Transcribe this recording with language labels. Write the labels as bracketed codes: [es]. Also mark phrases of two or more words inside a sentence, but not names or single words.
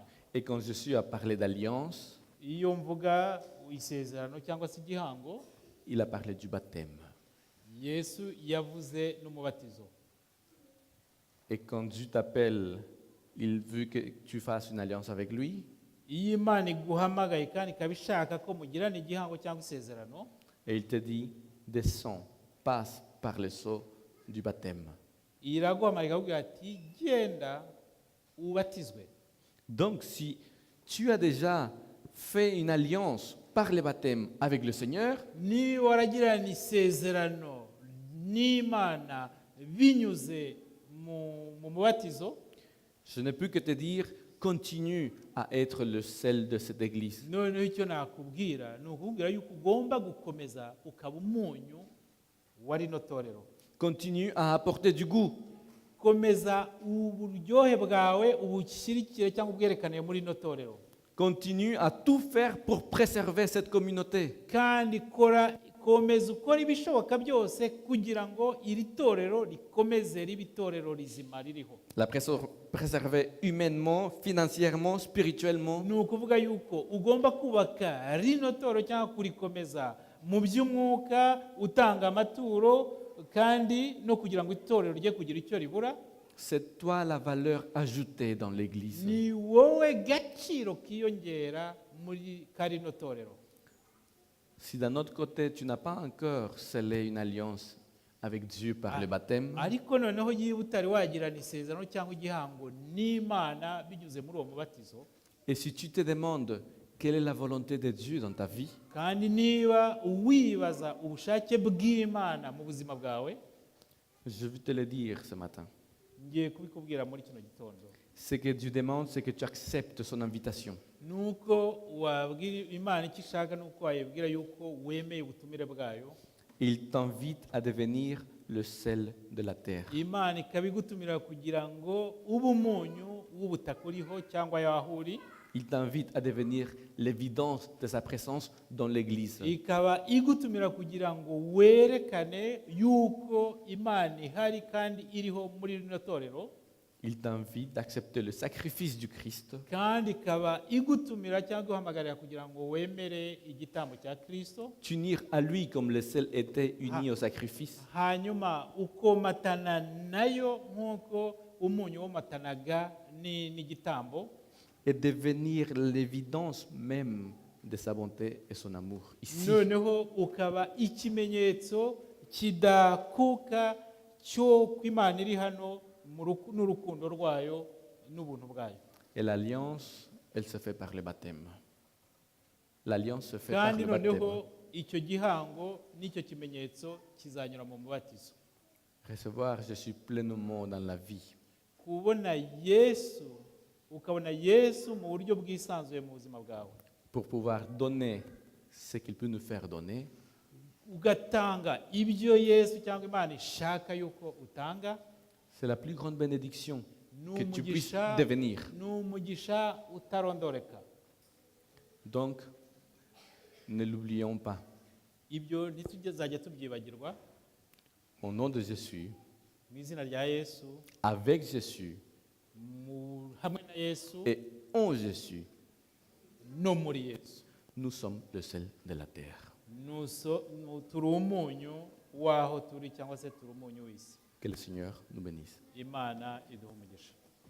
[fr] Et quand Jésus a parlé d'alliance, [rw] Iyo mvuga isezerano cyangwa se igihango, [fr] il a parlé du baptême. [rw] Yesu yavuze n'umubatizo. [fr] Et quand Dieu t'appelle, il veut que tu fasses une alliance avec lui. [rw] Iyo Imana iguhamagaye kandi ikaba ishaka ko mugirana igihango cyangwa isezerano, [fr] Et il te dit, descends, passe par le sceau du baptême. [rw] iraguhamagara ikavuga ati genda ubatizwe. [fr] Donc si tu as déjà fait une alliance par le baptême avec le Seigneur, [rw] Niba waragirana isezerano n'Imana binyuze mu mubatizo, [fr] je ne peux que te dire, continue à être le sel de cette église. [rw] noneho icyo nakubwira ni ukubwira yuko ugomba gukomeza ukaba umunyu wa rino torero. [fr] Continue à apporter du goût. [rw] Komeza uburyohe bwawe ubushyirikire cyangwa ubwerekane muri rino torero, [fr] Continue à tout faire pour préserver cette communauté. [rw] kandi komeza ukora ibishoboka byose kugira ngo iri torero rikomeze ribe itorero rizima ririho. [fr] La préserver humainement, financièrement, spirituellement. [rw] Ni ukuvuga yuko ugomba kubaka rino torero cyangwa kurikomeza mu by'umwuka, utanga amaturo, kandi no kugira ngo itorero rye kugira icyo ribura. [fr] C'est toi la valeur ajoutée dans l'église. [rw] Ni wowe gaciro kiyongera muri karino torero. [fr] Si d'un autre côté, tu n'as pas encore scellé une alliance avec Dieu par le baptême, [rw] Ariko noneho yiba utari wagirana isezerano cyangwa igihango n'Imana binyuze muri uwo mubatizo, [fr] et si tu te demandes quelle est la volonté de Dieu dans ta vie, [rw] kandi niba wibaza ubushake bw'Imana mu buzima bwawe, [fr] je veux te le dire ce matin. [rw] ngiye kubikubwira muri kino gitondo. [fr] Ce que Dieu demande, c'est que tu acceptes son invitation. [rw] Nuko wabwira Imana icyo ishaka, nuko wayibwira yuko wemeye ubutumire bwayo. [fr] Il t'invite à devenir le sel de la terre. [rw] Imana ikabigutumira kugira ngo ube umunyu w'ubutaka uriho cyangwa yaho uri. [fr] Il t'invite à devenir l'évidence de sa présence dans l'église. [rw] Ikaba igutumira kugira ngo werekane yuko Imana ihari kandi iriho muri rino torero. [fr] Il t'invite d'accepter le sacrifice du Christ [rw] Kandi ikaba igutumira cyangwa iguhamagarira kugira ngo wemere igitambo cya Kristo, [fr] t'unir à lui comme le sel était uni au sacrifice, [rw] hanyuma ukomatana nayo nk'uko umunyu womatanaga n'igitambo, [fr] et devenir l'évidence même de sa bonté et son amour ici. [rw] noneho ukaba ikimenyetso kidakuka cyo ko Imana iri hano n'urukundo rwayo n'ubuntu bwayo. [fr] Et l'alliance, elle se fait par le baptême. L'alliance se fait par [rw] Kandi [fr] le baptême. [rw] noneho icyo gihango n'icyo kimenyetso kizanyura mu mubatizo. [fr] Recevoir Jésus pleinement dans la vie. [rw] Kubona Yesu, ukabona Yesu mu buryo bwisanzuye mu buzima bwawe, [fr] Pour pouvoir donner ce qu'il peut nous faire donner, [rw] ugatanga ibyo Yesu cyangwa Imana ishaka yuko utanga, [fr] c'est la plus grande bénédiction que tu puisses [rw] n'umugisha [fr] devenir. [rw] n'umugisha utarondoreka. [fr] Donc, ne l'oublions pas. [rw] Ibyo ntituzajya tubyibagirwa. [fr] Au nom de Jésus, [rw] Mu izina rya Yesu, [fr] avec Jésus [rw] hamwe na Yesu [fr] et en Jésus, [rw] no muri Yesu, [fr] nous sommes le sel de la terre. [rw] turi umunyu w'aho turi cyangwa se turi umunyu w'isi. [fr] Que le Seigneur nous bénisse. [rw] Imana iduhe umugisha.